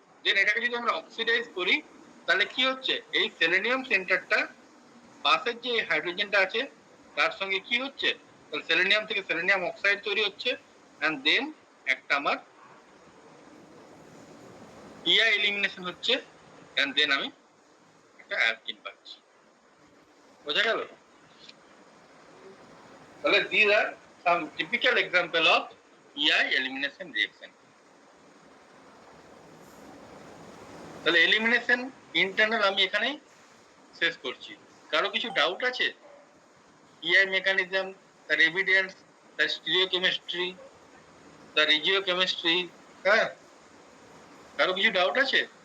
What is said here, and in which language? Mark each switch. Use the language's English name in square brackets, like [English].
[Bangla] দেন এটাকে যদি আমরা অক্সিডাইজ করি তাহলে কি হচ্ছে? এই সেলেনিয়াম সেন্টারটা পাশের যে হাইড্রোজেনটা আছে তার সঙ্গে কি হচ্ছে? তাহলে সেলেনিয়াম থেকে সেলেনিয়াম অক্সাইড তৈরি হচ্ছে, এন্ড দেন একটা আমার ইআই এলিমিনেশন হচ্ছে, এন্ড দেন আমি একটা অ্যালকিন পাচ্ছি। বোঝা গেল? [English] তাহলে these are some typical example of EI elimination reaction. [Bangla] তাহলে এলিমিনেশন ইন্টারনাল আমি এখানে শেষ করছি। কারো কিছু ডাউট আছে? EI মেকানিজম, তার এভিডেন্স, তার স্টিরিওকেমিস্ট্রি, তার রিজিওকেমিস্ট্রি, হ্যাঁ, কারো কিছু ডাউট আছে?